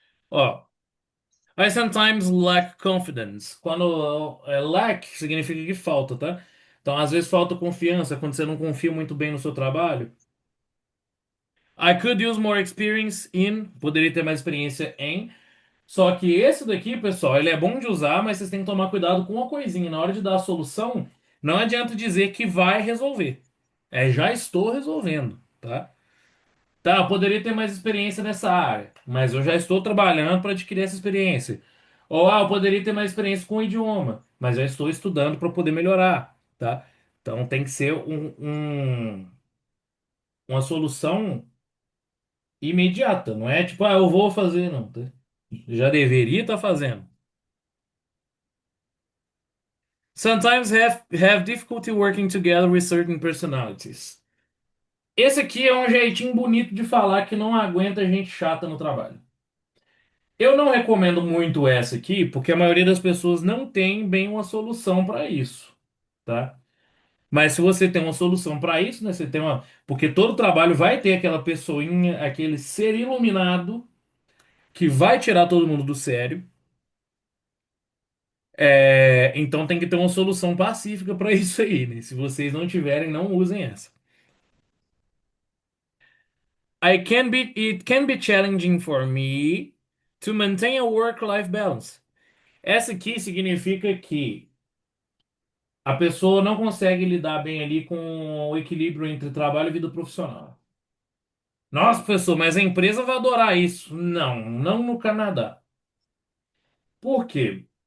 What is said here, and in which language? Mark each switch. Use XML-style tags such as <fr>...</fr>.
<en>Ó, I sometimes lack confidence.</en> <pt>Quando lack significa que falta, tá? Então, às vezes falta confiança quando você não confia muito bem no seu trabalho.</pt> <en>I could use more experience in.</en> <pt>Poderia ter mais experiência em. Só que esse daqui, pessoal, ele é bom de usar, mas vocês têm que tomar cuidado com uma coisinha. Na hora de dar a solução, não adianta dizer que vai resolver. É, já estou resolvendo, tá? Tá, eu poderia ter mais experiência nessa área, mas eu já estou trabalhando para adquirir essa experiência. Ou, eu poderia ter mais experiência com o idioma, mas já estou estudando para poder melhorar, tá? Então tem que ser uma solução imediata, não é tipo, eu vou fazer, não, tá? Já deveria estar fazendo.</pt> <en>Sometimes have difficulty working together with certain personalities.</en> <pt>Esse aqui é um jeitinho bonito de falar que não aguenta gente chata no trabalho. Eu não recomendo muito essa aqui, porque a maioria das pessoas não tem bem uma solução para isso, tá? Mas se você tem uma solução para isso, né? Você tem uma, porque todo trabalho vai ter aquela pessoinha, aquele ser iluminado que vai tirar todo mundo do sério. Então tem que ter uma solução pacífica para isso aí, né? Se vocês não tiverem, não usem essa.</pt> <en>It can be challenging for me to maintain a work-life balance.</en> <pt>Essa aqui significa que a pessoa não consegue lidar bem ali com o equilíbrio entre trabalho e vida profissional. Nossa, professor, mas a empresa vai adorar isso. Não, não no Canadá. Por quê?</pt>